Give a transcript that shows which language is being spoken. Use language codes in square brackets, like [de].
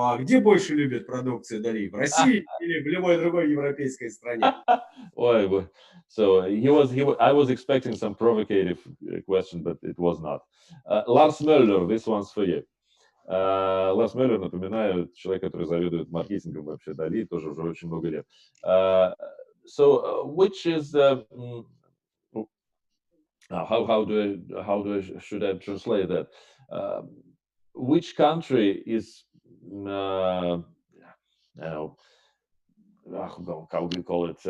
[ru] Где больше любят продукцию DALI? В России или в любой другой европейской стране? [en] Ой, so I was expecting some provocative question, but it was not. Lars Müller, this one's for you. [ru] Ларс Мюллер, напоминаю, человек, который заведует маркетингом вообще DALI, тоже уже очень много лет. [en] So, which is should I translate that? Which country is I don't know, how do you call it?